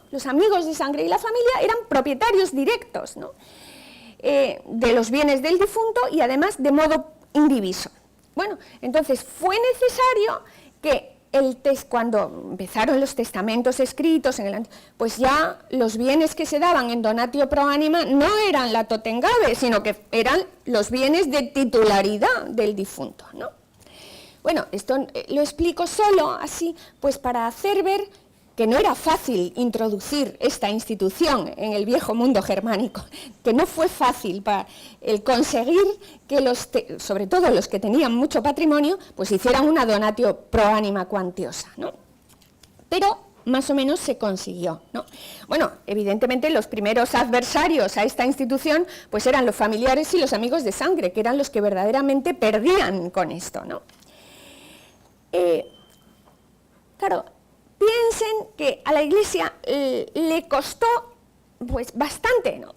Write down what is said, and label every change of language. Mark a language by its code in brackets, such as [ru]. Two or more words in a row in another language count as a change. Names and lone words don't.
[es] Los amigos de sangre y la familia eran propietarios directos, ¿no? De los bienes del difunto y además de modo indiviso. Bueno, entonces fue necesario que cuando empezaron los testamentos escritos, pues ya los bienes que se daban en [la] donatio pro anima [es] no eran la Totengabe, sino que eran los bienes de titularidad del difunto, ¿no? Bueno, esto lo explico solo así, pues para hacer ver que no era fácil introducir esta institución en el viejo mundo germánico, que no fue fácil para el conseguir que sobre todo los que tenían mucho patrimonio, pues hicieran una [la] donatio pro anima [es] cuantiosa, ¿no? Pero más o menos se consiguió, ¿no? Bueno, evidentemente los primeros adversarios a esta institución pues eran los familiares y los amigos de sangre, que eran los que verdaderamente perdían con esto, ¿no? Claro, piensen que a la Iglesia le costó pues bastante, ¿no?